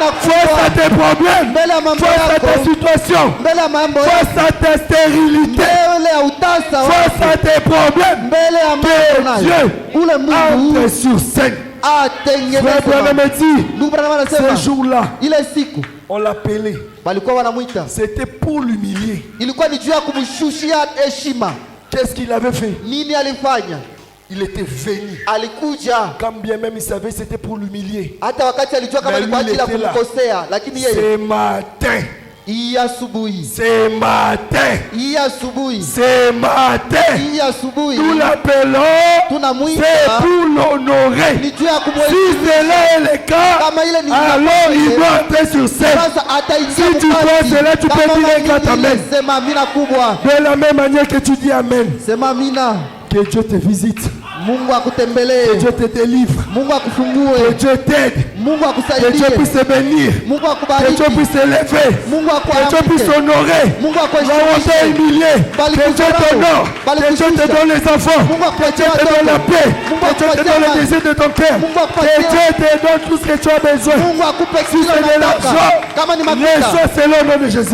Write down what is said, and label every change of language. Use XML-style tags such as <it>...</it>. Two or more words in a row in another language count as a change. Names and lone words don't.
<fr>Face à tes problèmes, face à ta situation, face à ta stérilité, face à tes problèmes, que Dieu entre sur scène. Frère Branham dit, ce jour-là, On l'appelait.</fr> <sw>Walikuwa wanamuita.</sw> <fr>C'était pour l'humilier.</fr> <sw>Ilikuwa ni juu ya kumshushia heshima.</sw> <fr>Qu'est-ce qu'il avait fait?</fr> <sw>Nini alifanya?</sw> <fr>Il était venu.</fr> <sw>Alikuja.</sw> <fr>Quand bien même il savait c'était pour l'humilier.</fr> <sw>Hata wakati alijua kama ni kwa ajili ya kumkosea, lakini yeye</sw> <fr>ce matin.</fr> <sw>Hii asubuhi.</sw> <fr>Ce matin.</fr> <sw>Hii asubuhi.</sw> <fr>Ce matin.</fr> <sw>Hii asubuhi.</sw> <fr>Nous l'appelons.</fr> <sw>Tunamuita.</sw> <fr>C'est pour l'honorer.</fr> <sw>Ni juu ya kumheshimu.</sw> <fr>Si cela est le cas,</fr> <sw>kama ile ni</sw> <fr>alors il doit entrer sur scène.</fr> <sw>Sasa ataingia.</sw> <fr>Si tu crois cela, tu peux dire un grand amen.</fr> <sw>Sema amina kubwa.</sw> <fr>De la même manière que tu dis amen.</fr> <sw>Sema amina.</sw> <fr>Que Dieu te visite.</fr> <sw>Mungu akutembelee.</sw> <fr>Que Dieu te délivre.</fr> <sw>Mungu akufungue.</sw> <fr>Que Dieu t'aide.</fr> <sw>Mungu akusaidie.</sw> <fr>Que Dieu puisse te bénir.</fr> <sw>Mungu akubariki.</sw> <fr>Que Dieu puisse t'élever.</fr> <sw>Mungu</sw> <fr>que Dieu puisse honorer.</fr> <sw>Mungu akuheshimishe.</sw> <fr>Là où on t'a humilié. Que Dieu t'honore. Que Dieu te donne les enfants. Que Dieu te donne la paix. Que Dieu te donne le désir de ton cœur. Que Dieu te donne tout ce que tu as besoin. Si c'est de l'argent, reçois selon le nom de Jésus.</fr>